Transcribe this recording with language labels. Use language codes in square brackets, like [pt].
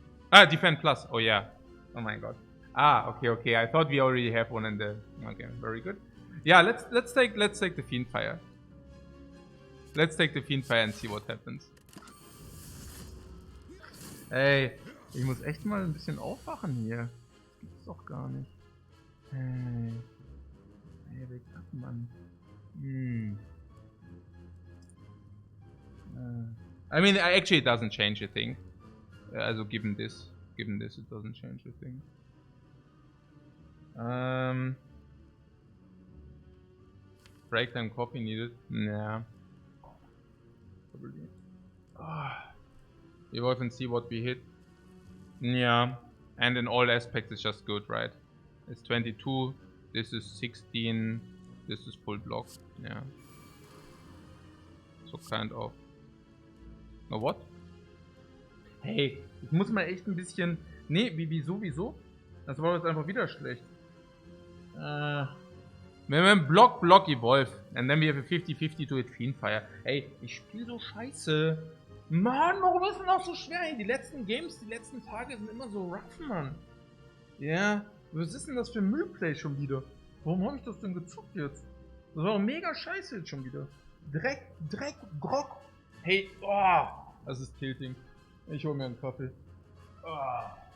[en] Ah, defend plus. Oh yeah. Oh my god. Ah, okay. I thought we already have one in the. Okay, very good. Yeah, let's take the Fiendfire. Let's take the Fiendfire and see what happens. [de] Ey, ich muss echt mal ein bisschen aufwachen hier. Das gibt's doch gar nicht. [en] Hey, wake up, Mann. I mean, actually, it doesn't change a thing. Also, given this, it doesn't change a thing. Breakdown copy needed. Nah. Probably. Evolve and see what we hit. Yeah. And in all aspects, it's just good, right? It's 22. This is 16. This is full block. Yeah. So kind of. Oh, what? [de] Hey, ich muss mal echt ein bisschen... Nee, wieso? Das war jetzt einfach wieder schlecht. Wenn wir Block Evolve. [en] And then we have a 50-50 to hit Fiendfire. [de] Ey, ich spiele so scheiße. Mann, warum ist denn das so schwer? Ey, die letzten Games, die letzten Tage sind immer so rough, Mann. Ja, was ist denn das für ein Müllplay schon wieder? Warum habe ich das denn gezockt jetzt? Das war mega scheiße jetzt schon wieder. Dreck, Grock. Hey, oh, das ist Tilting. Ich hol mir einen Kaffee. Oh.